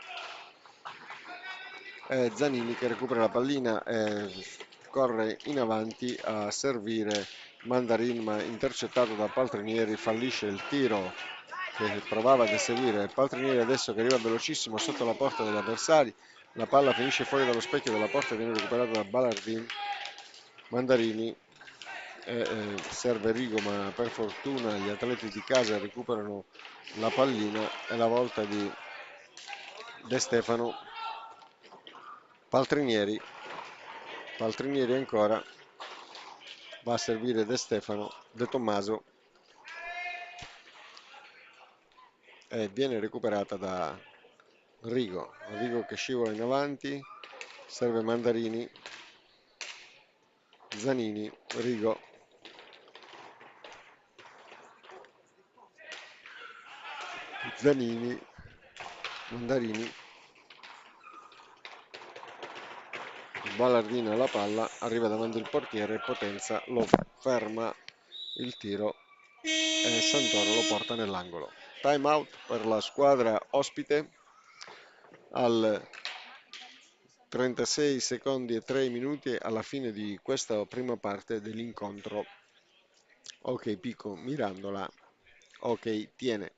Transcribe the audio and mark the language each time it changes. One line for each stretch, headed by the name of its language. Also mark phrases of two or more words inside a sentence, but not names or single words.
Italian: è Zanini che recupera la pallina e corre in avanti a servire Mandarin ma intercettato da Paltrinieri, fallisce il tiro che provava ad eseguire Paltrinieri adesso che arriva velocissimo sotto la porta degli avversari, la palla finisce fuori dallo specchio della porta e viene recuperata da Ballardin. Mandarini serve Rigo, ma per fortuna gli atleti di casa recuperano la pallina. È la volta di De Stefano. Paltrinieri, Paltrinieri ancora, va a servire De Stefano, De Tommaso, e viene recuperata da Rigo. Rigo che scivola in avanti, serve Mandarini, Zanini, Rigo, Zanini, Mandarini, Ballardino alla palla, arriva davanti il portiere, Potenza lo ferma il tiro e Santoro lo porta nell'angolo.
English: Time out
Italian: per la squadra ospite al 36 secondi e 3 minuti alla fine di questa prima parte dell'incontro. Ok, Pico, Mirandola. Ok, tiene.